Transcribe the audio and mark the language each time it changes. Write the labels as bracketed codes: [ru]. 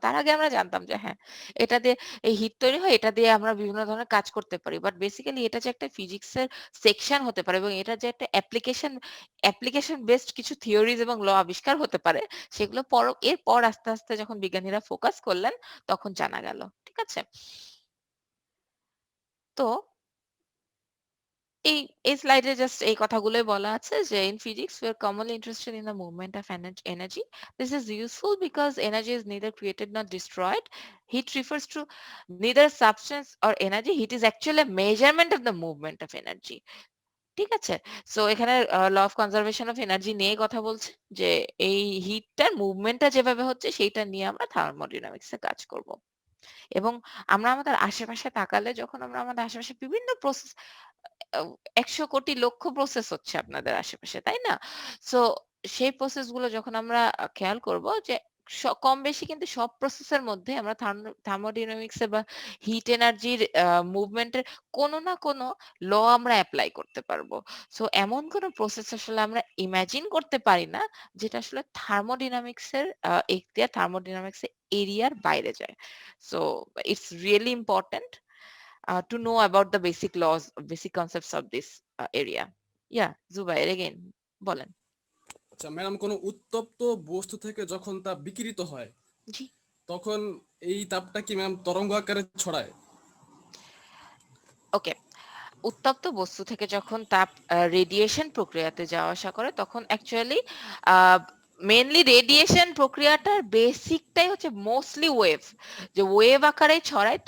[bn] তার আগে আমরা জানতাম যে হ্যাঁ, এটা দিয়ে এই হিট তৈরি হয়, এটা দিয়ে আমরা বিভিন্ন ধরনের কাজ করতে পারি। বাট বেসিক্যালি এটা যে একটা ফিজিক্সের সেকশন হতে পারে এবং এটা যে একটা অ্যাপ্লিকেশন বেসড কিছু থিওরিজ এবং ল আবিষ্কার হতে পারে সেগুলো এরপর আস্তে, আস্তে যখন বিজ্ঞানীরা ফোকাস করলেন তখন জানা গেল। ঠিক আছে? তো এই এই স্লাইডে জাস্ট এই কথাগুলোই বলা আছে যে [en] in physics we are commonly interested in the movement of energy. This is useful because energy is neither created nor destroyed. Heat refers to neither substance or energy. Heat is actually a measurement of the movement of energy. [bn] ঠিক আছে? So এখানে law of conservation of energy নিয়ে কথা বলছে যে এই হিটটার মুভমেন্টটা যেভাবে হচ্ছে সেইটা নিয়ে আমরা থার্মোডাইনামিক্স এ কাজ করব। এবং আমরা আমাদের আশেপাশে তাকালে যখন আমরা আমাদের আশেপাশে বিভিন্ন প্রসেস ১০০ কোটি লক্ষ প্রসেস হচ্ছে আপনাদের আশেপাশে, তাই না? সো সেই প্রসেস গুলো যখন আমরা খেয়াল করব যে কম বেশি কিন্তু সব প্রসেসের মধ্যে আমরা থার্মোডাইনামিক্স এ বা হিট এনার্জির মুভমেন্টের কোনো না কোনো ল আমরা এপ্লাই করতে পারবো। সো এমন কোনো প্রসেস আসলে আমরা ইমাজিন করতে পারি না যেটা আসলে থার্মোডাইনামিক্স এর এখতিয়ার, থার্মোডাইনামিক্স এর এরিয়ার বাইরে যায়। [en] So it's really important to know about the basic laws, basic concepts of this area. Yeah, Zubair again, [bn] বলেন। আচ্ছা ম্যাডাম, কোনো উত্তপ্ত বস্তু থেকে যখন তা বিকিরিত হয় জি, তখন এই তাপটা কি ম্যাম তরঙ্গ আকারে ছড়ায়? [en] Okay. [bn] উত্তপ্ত বস্তু থেকে যখন তাপ রেডিয়েশন প্রক্রিয়াতে যাওয়া আসা করে তখন অ্যাকচুয়ালি মেনলি রেডিয়েশন প্রক্রিয়াটার বেসিকটাই হচ্ছে মোস্টলি ওয়েভ, যে ওয়েভ আকারে ছড়ায়।